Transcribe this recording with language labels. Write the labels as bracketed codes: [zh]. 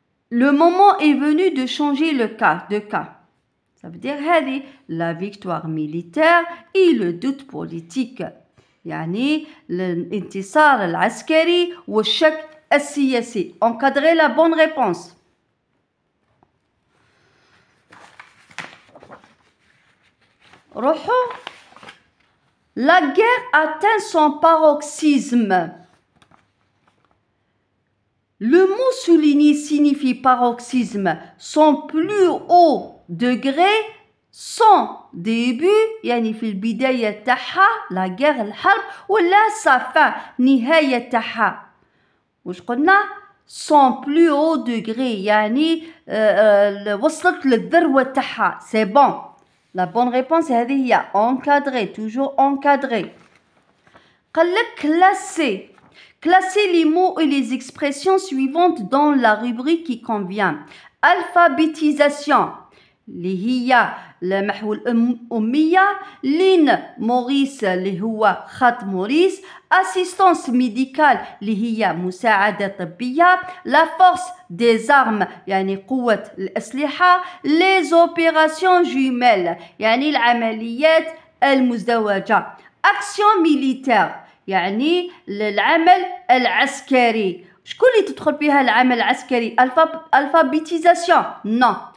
[fr] Le moment est venu de changer le cas. Ça veut dire هذه la victoire militaire et le doute politique. [ar] يعني الانتصار العسكري والشك السياسي. [fr] Encadrez la bonne réponse. [ar] روحوا. [fr] La guerre atteint son paroxysme. Le mot souligné signifie paroxysme, son plus haut degré, son début [ar] يعني في البداية تاعها [fr] la guerre [ar] الحرب ولا [fr] sa fin [ar] نهاية تاعها. واش قلنا؟ [fr] son plus haut degré [ar] يعني وصلت للذروة تاعها. [fr] C'est bon. La bonne réponse [ar] هذه هي [fr] encadré, toujours encadré. [ar] قال لك classer. [fr] Classez les mots et les expressions suivantes dans la rubrique qui convient. [ar] Alphabétisation. اللي هي محو الأمية. لين موريس اللي هو خط موريس. [fr] Assistance médicale [ar] اللي هي مساعدة طبية. [fr] La force des armes [ar] يعني قوة الأسلحة. [fr] Les opérations jumelles [ar] يعني العمليات المزدوجة. [fr] Action militaire [ar] يعني العمل العسكري. شكون اللي تدخل فيها العمل العسكري؟ الفابيتيزاسيون نو.